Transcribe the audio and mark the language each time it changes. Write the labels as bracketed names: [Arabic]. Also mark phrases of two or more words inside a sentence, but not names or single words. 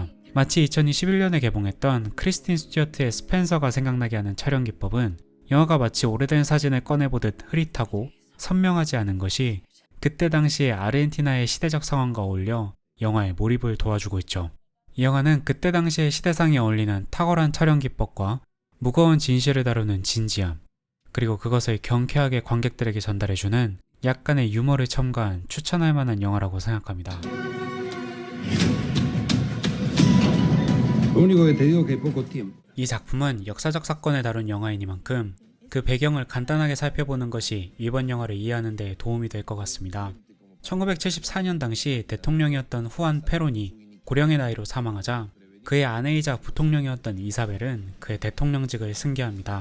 [Korean] 마치 2021년에 개봉했던 크리스틴 스튜어트의 스펜서가 생각나게 하는 촬영 기법은 영화가 마치 오래된 사진을 꺼내보듯 흐릿하고 선명하지 않은 것이 그때 당시의 아르헨티나의 시대적 상황과 어울려 영화의 몰입을 도와주고 있죠. 이 영화는 그때 당시의 시대상에 어울리는 탁월한 촬영 기법과 무거운 진실을 다루는 진지함, 그리고 그것을 경쾌하게 관객들에게 전달해주는 약간의 유머를 첨가한 추천할 만한 영화라고 생각합니다. [Spanish] Lo único que te digo es que hay poco tiempo. [Korean] 이 작품은 역사적 사건을 다룬 영화이니만큼 그 배경을 간단하게 살펴보는 것이 이번 영화를 이해하는 데 도움이 될 것 같습니다. 1974년 당시 대통령이었던 후안 페론이 고령의 나이로 사망하자 그의 아내이자 부통령이었던 이사벨은 그의 대통령직을 승계합니다.